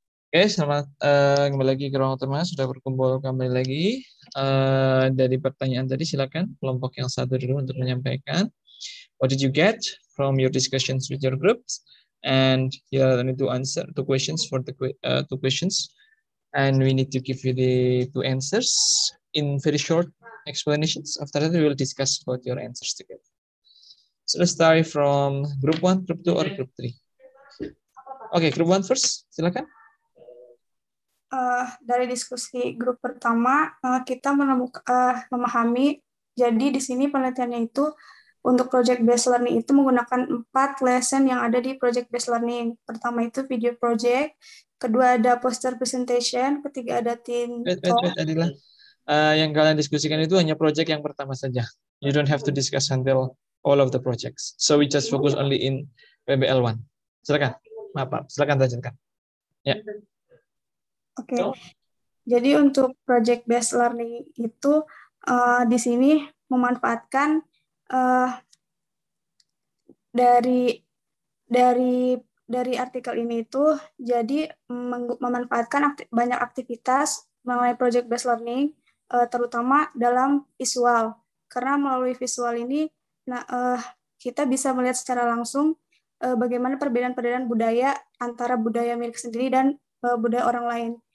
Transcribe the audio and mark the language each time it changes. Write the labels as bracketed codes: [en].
[id] Oke, selamat kembali lagi ke ruang teman. Sudah berkumpul kembali lagi. Dari pertanyaan tadi, silakan kelompok yang satu dulu untuk menyampaikan. [en] What did you get from your discussions with your groups? And here I need to answer two questions for the two questions. and we need to give you the two answers in very short explanations. After that, we will discuss about your answers together. So let's start from group 1, group 2, or group 3. Okay, group 1 first, [id] silakan. Dari diskusi grup pertama, kita memahami, jadi di sini penelitiannya itu untuk project based learning itu menggunakan 4 lesson yang ada di project based learning. Pertama itu video project, kedua ada poster presentation, ketiga ada teen talk. [en] Wait, Adila. [id] Yang kalian diskusikan itu hanya project yang pertama saja. [en] You don't have to discuss until all of the projects. So we just focus only in PBL 1. [id] Silakan. Maaf, silakan lanjutkan. Ya. Oke. Jadi untuk project based learning itu di sini memanfaatkan dari artikel ini itu jadi memanfaatkan banyak aktivitas mengenai project based learning terutama dalam visual, karena melalui visual ini kita bisa melihat secara langsung bagaimana perbedaan-perbedaan budaya antara budaya milik sendiri dan budaya orang lain.